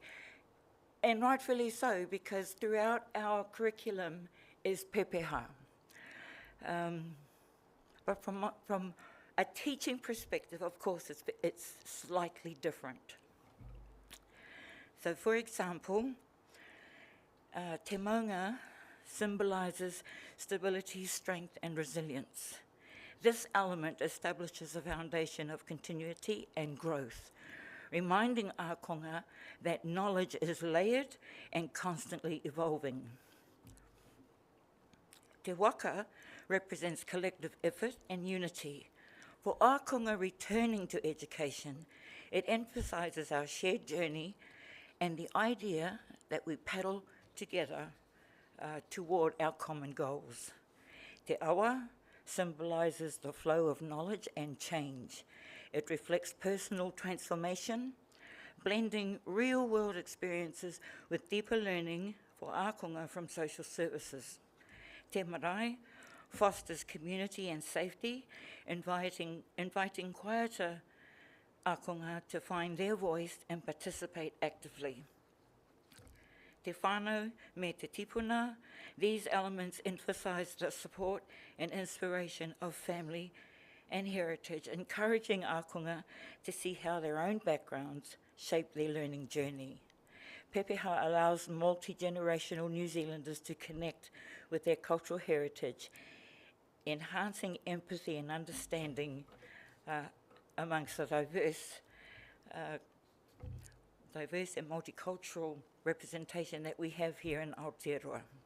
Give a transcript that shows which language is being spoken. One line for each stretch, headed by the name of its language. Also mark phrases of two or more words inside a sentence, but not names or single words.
English: And rightfully so, because throughout our curriculum is pepeha. But from a teaching perspective, of course, it's slightly different. So, for example,
Māori: te maunga
English: symbolises stability, strength, and resilience. This element establishes a foundation of continuity and growth, reminding ākonga that knowledge is layered and constantly evolving.
Māori: Te waka
English: represents collective effort and unity. For ākonga returning to education, it emphasises our shared journey and the idea that we paddle together toward our common goals.
Māori: Te awa
English: symbolises the flow of knowledge and change. It reflects personal transformation, blending real-world experiences with deeper learning for ākonga from social services.
Māori: Te marae
English: fosters community and safety, inviting quieter ākonga to find their voice and participate actively.
Māori: Te whānau me te tipuna,
English: these elements emphasise the support and inspiration of family and heritage, encouraging ākonga to see how their own backgrounds shape their learning journey. Pepeha allows multi-generational New Zealanders to connect with their cultural heritage, enhancing empathy and understanding amongst the diverse and multicultural representation that we have here in Aotearoa.